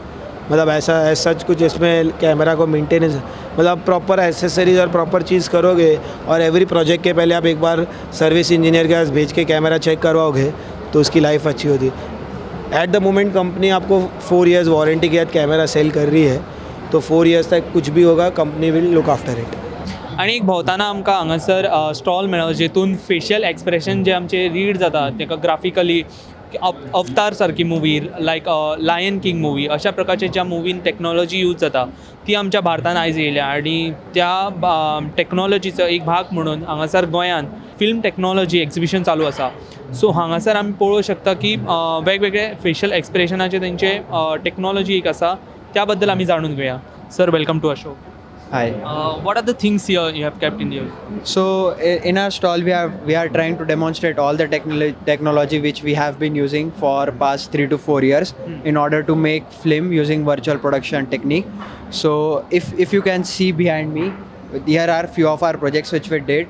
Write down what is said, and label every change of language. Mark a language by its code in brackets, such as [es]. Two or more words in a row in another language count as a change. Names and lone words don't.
[hi] मतलब ऐसा सच कुछ इसमें कैमरा को मेंटेनेंस, मतलब [en] proper accessories [hi] और प्रॉपर चीज़ करोगे, और [en] every project [hi] के पहले आप एक बार [en] service engineer [hi] के पास भेज के कैमरा चेक करवाओगे तो उसकी लाइफ अच्छी होती है। [en] at the moment company [hi] आपको [en] 4 years [hi] वारंटी के साथ कैमरा सेल कर रही है, तो [en] 4 years [hi] तक कुछ भी होगा [en] company will look after it. [kok] आणि एक भोंवताना आमकां हांगासर स्टॉल मेळ्ळो जेतून [en] facial expression [kok] जे आमचे रीड जाता तेका ग्राफिकली अवतार सारकी मूवी, [en] like Lion King movie, [kok] अशा प्रकारचे ज्या मुवीन [en] technology use [kok] जाता ती आमच्या भारतान आयज येयल्या, आणि त्या टेक्नॉलॉजीचो एक भाग म्हणून हांगासर गोंयान [en] film technology exhibition [kok] चालू आसा। सो हांगासर आमी पळोवंक शकता की वेगवेगळे फेशियल एक्सप्रेशनाचे तेंचे टेक्नॉलॉजी एक आसा, त्या बद्दल आमी जाणून घेवया। [en] Sir, welcome to Ashok. Hi. What are the things here you have kept in here? So in our stall we are trying to demonstrate all the technology which we have been using for past 3 to 4 years in order to make film using virtual production technique. So if you can see behind me, here are few of our projects which we did.